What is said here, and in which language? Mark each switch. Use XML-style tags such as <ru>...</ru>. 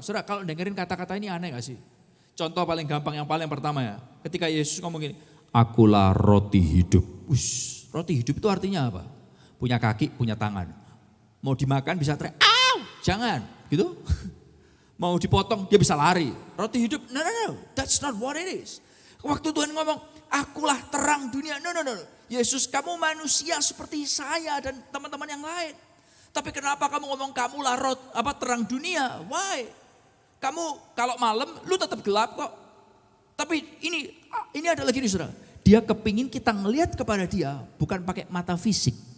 <id>Saudara kalau dengerin kata-kata ini aneh gak sih? Contoh paling gampang yang paling pertama ya. Ketika Yesus ngomong gini. Akulah roti hidup. Roti hidup itu artinya apa? Punya kaki, punya tangan. Mau dimakan bisa teriak, jangan gitu. Mau dipotong dia bisa lari. Roti hidup,</id> <en>no, that's not what it is.</en> <id>Waktu Tuhan ngomong, akulah terang dunia, no. Yesus kamu manusia seperti saya dan teman-teman yang lain. Tapi kenapa kamu ngomong kamulah terang dunia? Why? Kamu kalau malam lu tetap gelap kok. Tapi ini adalah gini saudara. Dia kepingin kita ngelihat kepada dia bukan pakai mata fisik.</id>